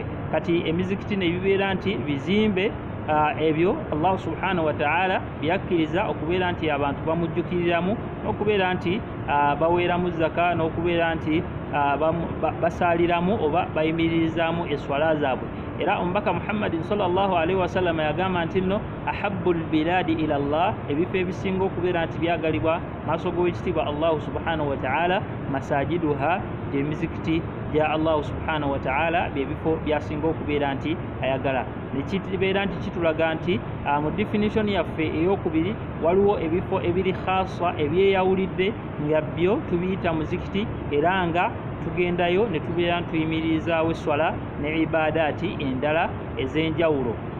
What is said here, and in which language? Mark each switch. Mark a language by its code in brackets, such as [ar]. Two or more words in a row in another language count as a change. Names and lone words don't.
[lg] Kati emizikiti ne bibeera nti bizimbe ebyo Allah [ar] سبحانه وتعالى [lg] byakkiriza okubeera nti abantu bamujjukiriramu, n'okubeera nti baweeramu zaka, n'okubeera nti basaliramu oba bayimirizaamu eswala zaabwe. Era omubaka Muhammadin [ar] صلى الله عليه وسلم [lg] yagamba nti nno [ar] أحب البلاد إلى الله, [lg] ebifo ebisinga okubeera nti byagalibwa maaso g'owekitiibwa Allah [ar] سبحانه وتعالى [lg] masajiduha, gy'emizikiti gya Allah [ar] سبحانه وتعالى, [lg] bye bifo byasinga okubeera nti ayagala. Nekibeera nti kitulaga nti mu definition yaffe ey'okubiri waliwo ebifo ebiri khasa ebyeyawulidde nga byo tubiyita muzikiti, era nga tugendayo ne tubeera ntuyimirizaawo eswala ne ibadaati endala ez'enjawulo.